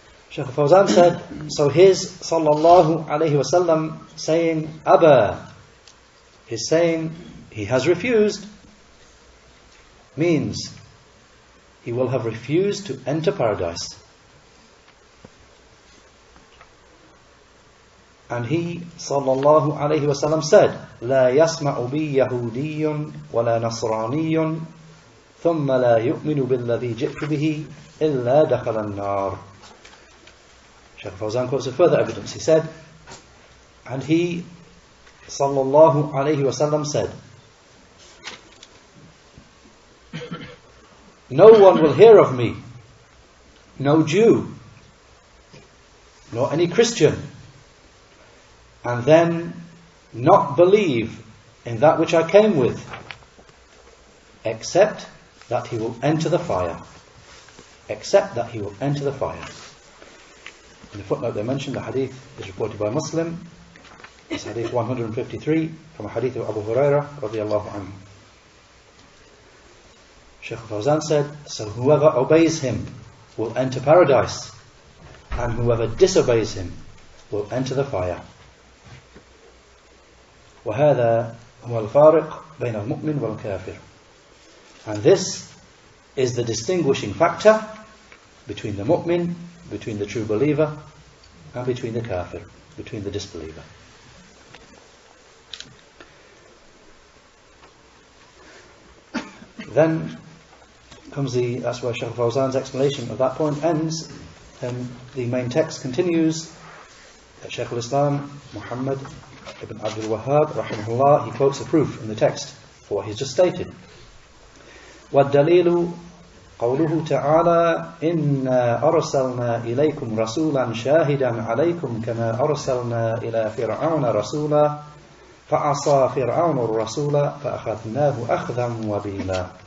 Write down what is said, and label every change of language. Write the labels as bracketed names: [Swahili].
[English] Sheikh Al-Fawzan said, so his sallallahu alayhi wasallam saying Aba, his saying he has refused, means he will have refused to enter paradise. And he sallallahu alayhi wasallam said, [Arabic] لا يسمع بي يهودي ولا نصراني ثم لا يؤمن بالذي جئت به إلا دخل النار. [English] Sheikh Fawzan quotes a further evidence. He said, and he sallallahu alayhi wasallam said, no one will hear of me, no Jew, nor any Christian, and then not believe in that which I came with, except that he will enter the fire. Except that he will enter the fire. In the footnote they mentioned, the hadith is reported by Muslim. It's hadith 153 from a hadith of Abu Hurairah radiyallahu anhu. Sheikh Fawzan said, so whoever obeys him will enter paradise, and whoever disobeys him will enter the fire. [Arabic] وهذا هو الفارق بين المؤمن والكافر. [English] And this is the distinguishing factor between the mu'min, between the true believer, and between the kafir, between the disbeliever. Then comes that's where Sheikh Fawzan's explanation of that point ends, and the main text continues. Shaykh al-Islam Muhammad ibn Abdul Wahhab rahimahullah, he quotes a proof in the text for what he's just stated. [Arabic] وَالدَّلِيلُ قوله تعالى إنا أرسلنا إليكم رسولا شاهدا عليكم كما أرسلنا إلى فرعون رسولا فعصى فرعون الرسول فأخذناه أخذا وبيلا.